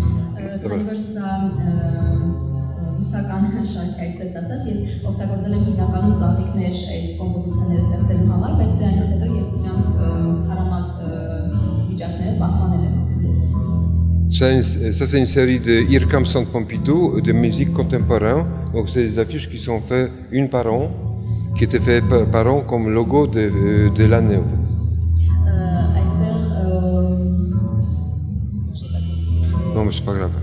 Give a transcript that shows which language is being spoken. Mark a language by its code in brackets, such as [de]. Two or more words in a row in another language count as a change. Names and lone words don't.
[hy] Ռուսական շարքի այսպես ասած, ես օգտագործել եմ հիմնականում ծաղիկներ այս կոմպոզիցիաները ստեղծելու համար, բայց դրանից հետո ես դրանց հարամած վիճակները պահպանել եմ։ [fr] Ça, c'est une série de IRCAM Centre Pompidou de musique contemporaine. Donc, c'est des affiches qui sont faites une par an, qui étaient faites par an comme logo de l'année, en fait. Non, mais c'est pas grave.